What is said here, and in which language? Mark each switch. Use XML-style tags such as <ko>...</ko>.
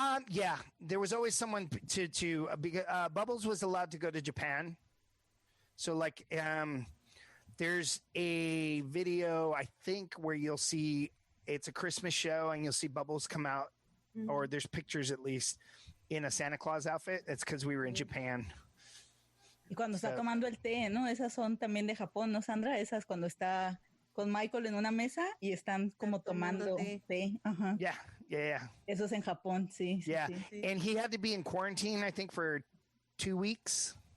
<en>Yeah, there was always someone to because Bubbles was allowed to go to Japan. So like, there's a video, I think, where you'll see it's a Christmas show and you'll see Bubbles come out, or there's pictures at least in a Santa Claus outfit. It's because we were in Japan.</en> <es>Y cuando está tomando el té, ¿no? Esas son también de Japón, ¿no, Sandra? Esas cuando está con Michael en una mesa y están como tomando té. Ajá.</es> <en>Yeah.</en> <es>Eso es en Japón, sí.</es> <en>Yeah,</en> <es>sí.</es> <en>And he had to be in quarantine, I think, for 2 weeks.</en>